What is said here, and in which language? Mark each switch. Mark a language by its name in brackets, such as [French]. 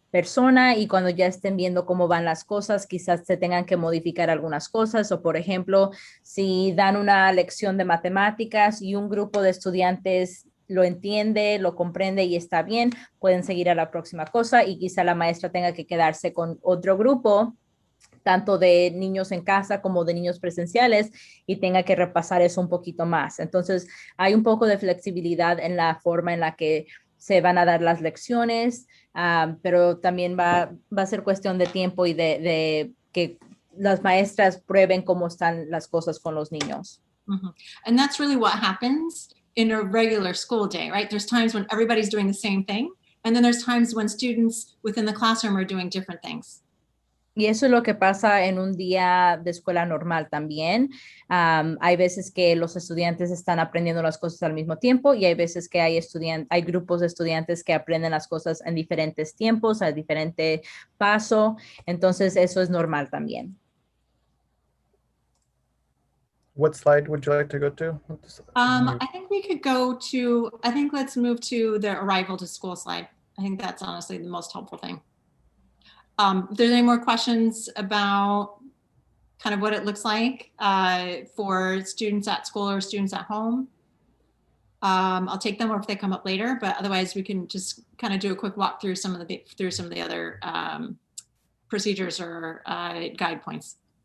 [Spanish] persona y cuando ya estén viendo cómo van las cosas, quizás se tengan que modificar algunas cosas o, por ejemplo, si dan una lección de matemáticas y un grupo de estudiantes lo entiende, lo comprende y está bien, pueden seguir a la próxima cosa y quizá la maestra tenga que quedarse con otro grupo, tanto de niños en casa como de niños presenciales, y tenga que repasar eso un poquito más. Entonces, hay un poco de flexibilidad en la forma en la que se van a dar las lecciones, pero también va a ser cuestión de tiempo y de que las maestras prueben cómo están las cosas con los niños. Mm-hmm. [English] And that's really what happens in a regular school day, right? There's times when everybody's doing the same thing, and then there's times when students within the classroom are doing different things. [Spanish] Y eso es lo que pasa en un día de escuela normal también. Hay veces que los estudiantes están aprendiendo las cosas al mismo tiempo y hay veces que hay grupos de estudiantes que aprenden las cosas en diferentes tiempos, a diferente paso. Entonces, eso es normal también. [English] What slide would you like to go to? I think we could go to, I think let's move to the arrival to school slide. I think that's honestly the most helpful thing. If there's any more questions about kind of what it looks like for students at school or students at home, I'll take them, or if they come up later, but otherwise we can just kind of do a quick walk through some of the other procedures or guide points.